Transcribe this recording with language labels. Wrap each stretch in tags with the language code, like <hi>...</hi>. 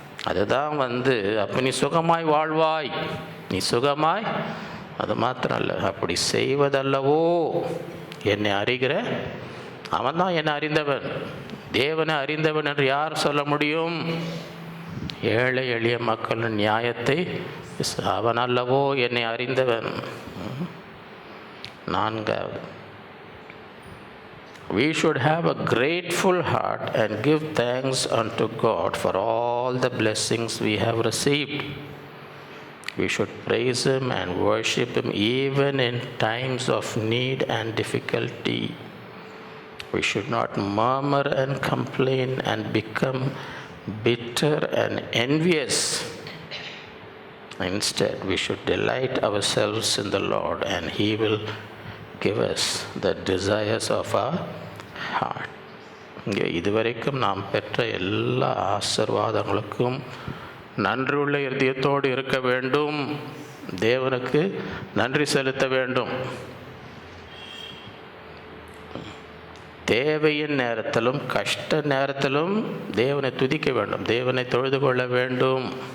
<ta>அதுதான் அப்போ நீ சுகமாய் வாழ்வாய். நீ சுகமாய், அது மாத்திரம் இல்லை, அப்படி செய்வதல்லவோ என்னை அறிகிற அவன் தான் என்னை அறிந்தவன். தேவனை அறிந்தவன் என்று யார் சொல்ல முடியும்? ஏழை எளிய மக்களின் நியாயத்தை அவன் அல்லவோ என்னை அறிந்தவன். நான்காவது,</ta> <en>we should have a grateful heart and give thanks unto God for all the blessings we have received. We should praise Him and worship Him even in times of need and difficulty. We should not murmur and complain and become bitter and envious. Instead, we should delight ourselves in the Lord, and He will give us the desires of our heart.</en> <ta>இங்கே இதுவரைக்கும் நாம் பெற்ற எல்லா ஆசீர்வாதங்களுக்கும் நன்றியுள்ள இதயத்தோடு இருக்க வேண்டும். தேவனுக்கு நன்றி செலுத்த வேண்டும். தேவையின் நேரத்திலும் கஷ்ட நேரத்திலும் தேவனை துதிக்க வேண்டும், தேவனை தொழுது கொள்ள வேண்டும்.</ta>